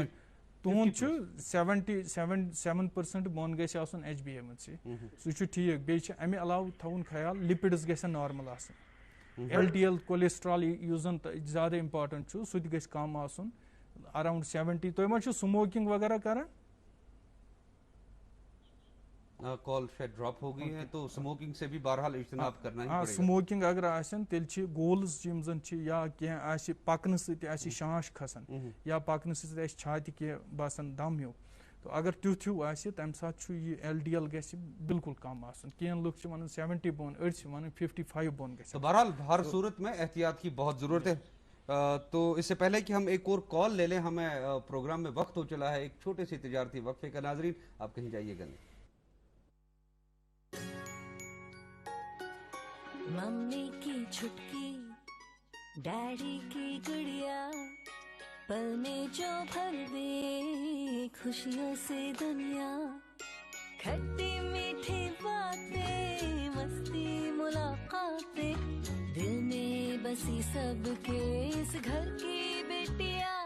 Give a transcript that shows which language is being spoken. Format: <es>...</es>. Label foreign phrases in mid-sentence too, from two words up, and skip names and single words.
<ks>تہد 77% بون گژھِ آسُن HbA1c, سہ چھ ٹھیک. بیٚیہِ چھِ امہِ علاوٕ تھاوُن خیال لِپِڈٕز گژھن نارمل آسٕنۍ,</ks> <en>LDL cholesterol</en> <ks>یُس زن زیادٕ امپاٹنٹ چھُ سُہ تہِ گژھِ کم آسُن اراؤنڈ 70. تُہۍ ما چھِو سموکنگ وغیرہ کران؟</ks> <ur>کال شاید ڈراپ ہو گئی ہے, تو سموکنگ سے بھی بہرحال اجتناب کرنا ہی پڑے گا.</ur> <ks>سموکنگ اگر آسن تیل چھ گولز یم زن چھ, یا کینٛہہ آسہِ پکنہٕ سۭتۍ آسہِ شانش کھسان, یا پکنہٕ سۭتۍ آسہِ چھاتہِ کینٛہہ باسان دم ہیوٗ, تو اگر تیُتھ ہیوٗ آسہِ تمہِ ساتہٕ چھُ یہِ LDL گژھِ بالکل کم آسُن. کینٛہہ لُکھ چھِ ونان 70 بون, أڑۍ چھِ ونان 55 بون گژھِ.</ks> <ur>تو بہرحال ہر صورت میں احتیاط کی بہت ضرورت ہے. تو اس سے پہلے کہ ہم ایک اور کال لے لیں, ہمیں پروگرام میں وقت ہو چلا ہے ایک چھوٹے سے تجارتی وقفے کا. ناظرین آپ کہیں جائیے گا نہیں. ممی کی چھٹکی, ڈیڈی کی گڑیا, پل میں جو بھر دے خوشیوں سے دنیا, کھٹی میٹھی باتیں, مستی ملاقاتیں, دل میں بسی سب کے اس گھر کی بیٹیاں,</ur>